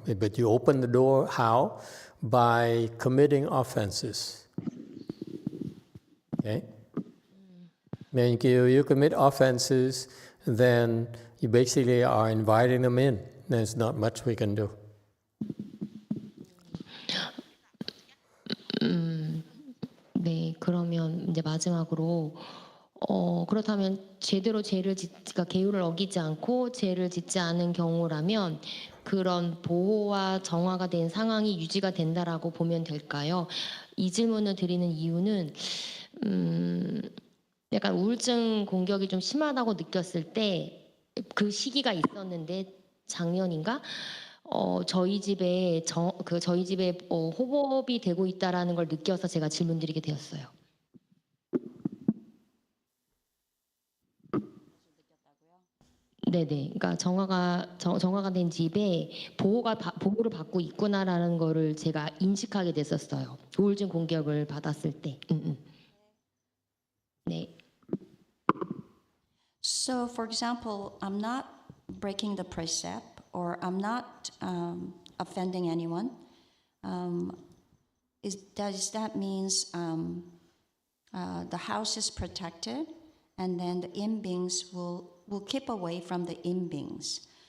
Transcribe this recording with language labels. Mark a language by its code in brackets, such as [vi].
[en] But you open the door, how? By committing offenses. Okay? When you commit offenses, then you basically are inviting them in. There's not much we can do. [ko] 네, 그러면 이제 마지막으로 그렇다면 제대로 그러니까 계율을 어기지 않고 죄를 짓지 않은 경우라면 그런 보호와 정화가 된 상황이 유지가 된다라고 보면 될까요? 이 질문을 드리는 이유는 약간 우울증 공격이 좀 심하다고 느꼈을 때 그 시기가 있었는데 작년인가? 저희 집에 호법이 되고 있다라는 걸 느껴서 제가 질문드리게 되었어요. 네네. 그러니까 정화가 된 집에 보호를 받고 있구나라는 거를 제가 인식하게 됐었어요. 우울증 공격을 받았을 때. 네. [en] So, for example, I'm not breaking the precept, or I'm not offending anyone. Does that means the house is protected, and then the in-beings will keep away from the in-beings?